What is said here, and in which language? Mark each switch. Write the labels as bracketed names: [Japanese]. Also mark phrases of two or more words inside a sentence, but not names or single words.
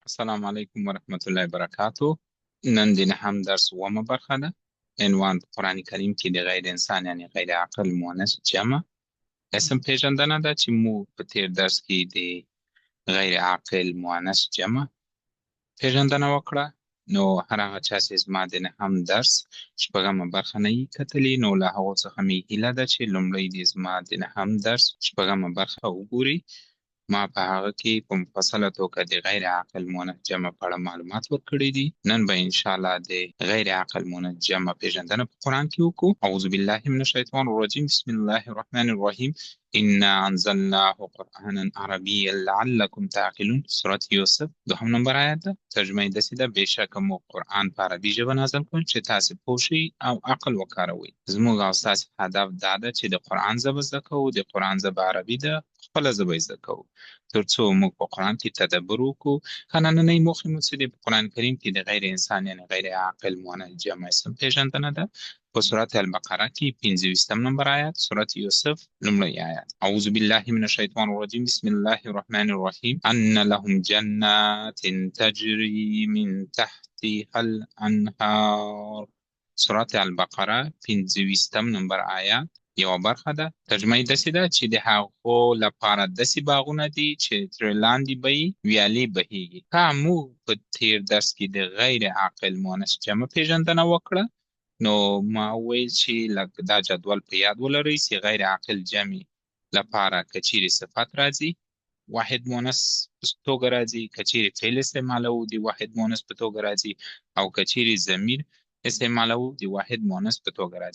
[Arabic] السلام علیکم ورحمت الله وبرکاتو. [Pashto] نن د نهم درس اوومه برخه ده. عنوان په قرآن کریم کې د غیر انسان یعنی غیر عقل مؤنث جمع اسم پیژندنه ده چې مو په تیر درس کې د غیر عاقل مؤنث جمع پیژندنه وکړه. نو هر هغه چا چې زما د نهم درس شپږمه برخه نه یې کتلې، نو له هغو څخه مې هیله ده چې لومړی د زما د نهم درس شپږمه برخه وګوري. ما په هغه کې په مفصله توګه د غیر عاقل مؤنث جمع په اړه معلومات ورکړي دي. نن به [Arabic] ان شاء الله [Pashto] د غیر عاقل مؤنث جمع پیژندنه په قرآن کې وکړو. [Arabic] اعوذ بالله من الشیطان الرجیم، بسم الله الرحمن الرحیم. انا انزلناه قرآنا عربیا لعلکم تعقلون. [Pashto] سورة یوسف دوهم نمبر آیت ده. ترجمه یې داسې ده: بېشکه مو قرآن په عربي ژبه نازل کړ چې تاسې پوه شئ او عقل وکاروئ. زموږ او ستاسې هدف دا ده چې د قرآن ژبه زده کوو. د قرآن ژبه عربي ده، خپله ژبه یې زده کوو تر څو موږ په قرآن کې تدبر وکړو. نننۍ موخې مو څه دي؟ په قرآن کریم کې د غیر انسان یعنی غیر عاقل مؤنث جمع اسم پیژندنه ده. په سورة البقره کې 25 نمبر آیات، سورة یوسف لومړی آیات. [Arabic] اعوذ بالله من الشیطان الرجیم، بسم الله الرحمن الرحیم. ان لهم جنات تجری من تحتها الانهار. [Pashto] سورة البقره 25 نمبر آیات یو برخه ده. ترجمه یې داسې ده چې د هغو لپاره داسې باغونه دي چې ترې لاندې به یې ویالې بهیږي. موږ په تیر درس کې د غیر عاقل مؤنث جمع پیژندنه وکړه. نو ما وویل چې دا جدول په یاد ولرئ چې غیر عاقل جمع لپاره که چیرې صفت راځي واحد مؤنث په توګه راځي، که چیرې فعل استعمالوو د واحد مؤنث په توګه راځي، او که چیرې ضمیر استعمالوو د واحد مؤنث په توګه راځي.